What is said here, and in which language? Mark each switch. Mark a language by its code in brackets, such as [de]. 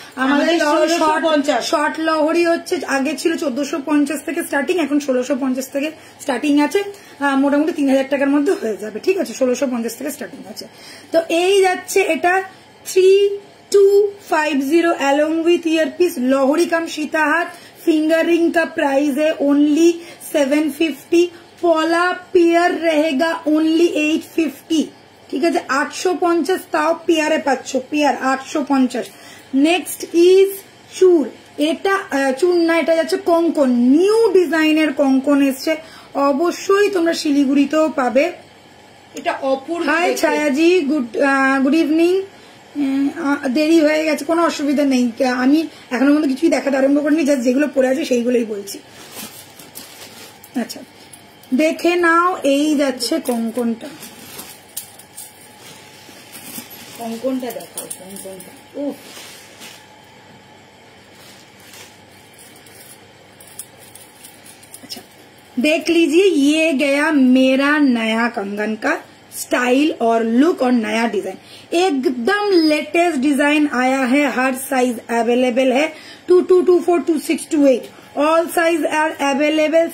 [bn] আমাদের শর্ট লহরি হচ্ছে, আগে ছিল 1450 থেকে স্টার্টিং, এখন 1650 থেকে স্টার্টিং আছে। মোটামুটি 3000 টাকার মধ্যে হয়ে যাবে, ঠিক আছে, 1650 থেকে স্টার্টিং আছে। তো এই যাচ্ছে এটা [hi] 3250 along with earpiece, Lohri come सीताहार, fingering का प्राइस है ओनली 750, पोला पेयर रहेगा ओनली 850, [bn] ঠিক আছে। 850 তাও পেয়ারে পাচ্ছ, পেয়ার 850। নেক্সট ইজ চুর, এটা চুর না, এটা যাচ্ছে কঙ্কন, নিউ ডিজাইনের কঙ্কন এসছে, অবশ্যই তোমরা শিলিগুড়িতেও পাবে। এটা অপূর্ব। High ছায়াজি, good evening. দেরি হয়ে গেছে, কোনো অসুবিধা নেই, আমি এখনো পর্যন্ত কিছুই দেখাতে আরম্ভ করিনি, জাস্ট যেগুলো পড়ে আছে সেইগুলোই বলছি। আচ্ছা, দেখে নাও, এই যাচ্ছে কঙ্কনটা দেখাও, কঙ্কনটা উফ, [hi] देख लीजिए, ये गया मेरा नया कंगन का स्टाइल और लुक और नया डिजाइन, एकदम लेटेस्ट डिजाइन आया है, हर साइज अवेलेबल है, 22, 24, 26, 28 [en] All size are available.